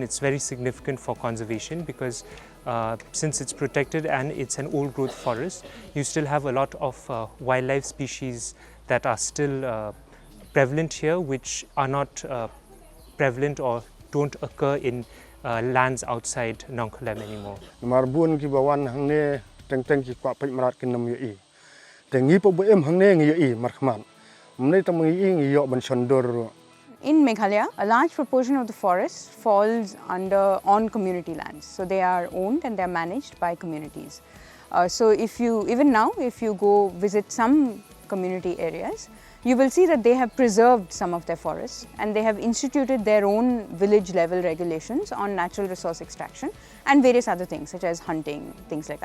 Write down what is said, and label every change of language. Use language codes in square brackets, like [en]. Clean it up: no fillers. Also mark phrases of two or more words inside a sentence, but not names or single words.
[en] It's very significant for conservation because since it's protected and it's an old growth forest, you still have a lot of wildlife species that are still prevalent here, which are not prevalent or don't occur in lands outside Nongkhyllem anymore. [kha] Marbun ki bawan hangne teng ki kwa pai marat kin nam yi tengi po em hangne ngi yi markhman mne tam ngi yo ban sondor. [en] In Meghalaya, a large proportion of the forest falls on community lands. So they are owned and they are managed by communities. So even now, if you go visit some community areas, you will see that they have preserved some of their forests and they have instituted their own village level regulations on natural resource extraction and various other things such as hunting, things like that.